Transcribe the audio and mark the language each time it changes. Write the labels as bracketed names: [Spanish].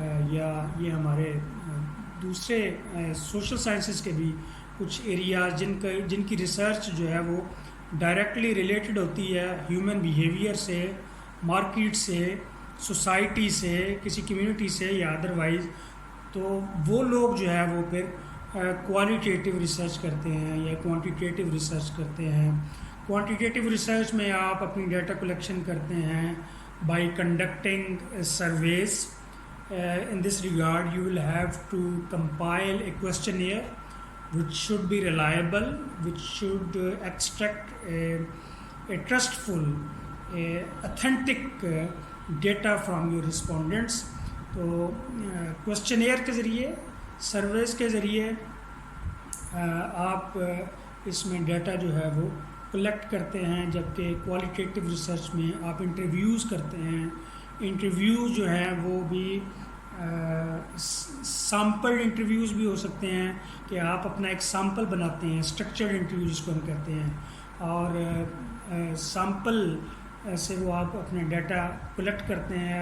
[Urdu] یا یہ ہمارے دوسرے سوشل سائنسز کے بھی کچھ ایریاز جن کی ریسرچ جو ہے وہ ڈائریکٹلی ریلیٹڈ ہوتی ہے ہیومن بیہیویئر سے, مارکیٹ سے, سوسائٹی سے, کسی کمیونٹی سے یا ادروائز, تو وہ لوگ جو ہے وہ پھر کوالٹیٹیو ریسرچ کرتے ہیں یا کوانٹیٹیو ریسرچ کرتے ہیں. کوانٹیٹیو ریسرچ میں آپ اپنی ڈیٹا کلیکشن کرتے ہیں [English] By conducting surveys. In this regard, you will have to compile a questionnaire which should be reliable, which should extract a trustful, authentic data from your respondents. [Urdu] تو questionnaire کے ذریعے, services کے ذریعے آپ اس میں data جو ہے وہ کلیکٹ کرتے ہیں, جبکہ کوالٹیٹیو ریسرچ میں آپ انٹرویوز کرتے ہیں. انٹرویوز جو ہیں وہ بھی سیمپل انٹرویوز بھی ہو سکتے ہیں کہ آپ اپنا ایک سیمپل بناتے ہیں, اسٹرکچرڈ انٹرویوز کو ہم کہتے ہیں, اور سیمپل سے وہ آپ اپنے ڈیٹا کلیکٹ کرتے ہیں.